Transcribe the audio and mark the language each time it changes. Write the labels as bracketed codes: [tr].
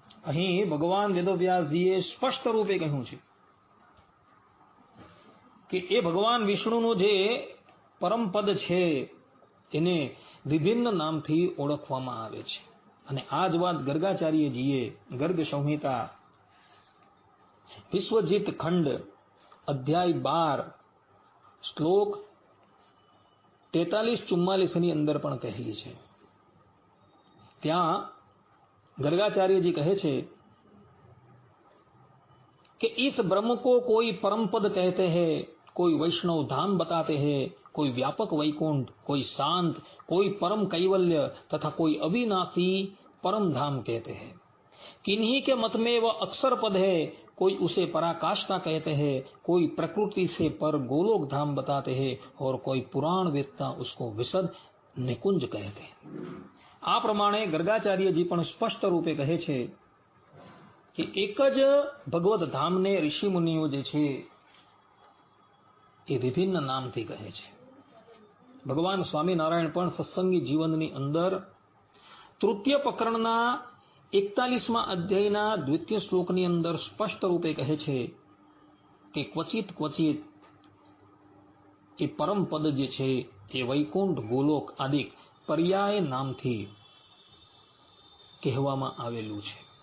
[gu] અહીં ભગવાન વેદવ્યાસજીએ સ્પષ્ટ રૂપે કહ્યું છે કે એ ભગવાન વિષ્ણુનું જે પરમપદ છે એને વિભિન્ન નામથી ઓળખવામાં આવે છે. અને આ જ વાત ગર્ગાચાર્યજીએ ગર્ગ સંહિતા વિશ્વજીત ખંડ અધ્યાય 12 શ્લોક 43-44 ની અંદર પણ કહેલી છે. ત્યાં ગર્ગાચાર્યજી કહે છે [hi] कि इस ब्रह्म को कोई परम पद कहते हैं, कोई वैष्णव धाम बताते हैं, कोई व्यापक वैकुंठ, कोई शांत, कोई परम कैवल्य तथा कोई अविनाशी परम धाम कहते हैं. किन्हीं के मत में वह अक्षर पद है, कोई उसे पराकाष्ठा कहते हैं, कोई प्रकृति से पर गोलोक धाम बताते हैं और कोई पुराण वेदता उसको विशद निकुंज कहते हैं. [gu] આ પ્રમાણે ગર્ગાચાર્યજી પણ સ્પષ્ટ રૂપે કહે છે કે એક જ ભગવત ધામને ઋષિ મુનિઓ જે છે એ વિભિન્ન નામથી કહે છે. ભગવાન સ્વામિનારાયણ પણ સત્સંગી જીવનની અંદર તૃતીય પ્રકરણના 41મા અધ્યાયના દ્વિતીય શ્લોકની અંદર સ્પષ્ટ રૂપે કહે છે કે ક્વચિત ક્વચિત એ પરમ પદ જે છે એ વૈકુંઠ, ગોલોક આદિ પર્યાય નામથી કહેવામાં આવેલું છે.